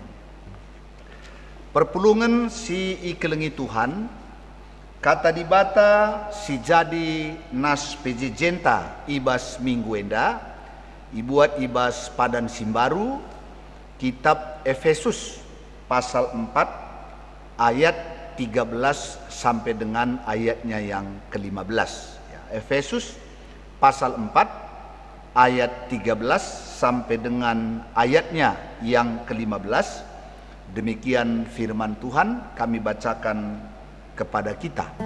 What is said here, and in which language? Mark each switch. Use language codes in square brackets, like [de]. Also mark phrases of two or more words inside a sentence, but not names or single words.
[btx] Perpulungan si ikelengi Tuhan, kata dibata si jadi nas pejejenta ibas minggu enda, ibuat ibas padan simbaru, kitab Efesus pasal 4 ayat 13 [id] sampai dengan ayatnya yang ke-15. Ya, Efesus pasal 4 ayat 13 sampai dengan ayatnya yang ke-15. Demikian firman Tuhan kami bacakan kepada kita.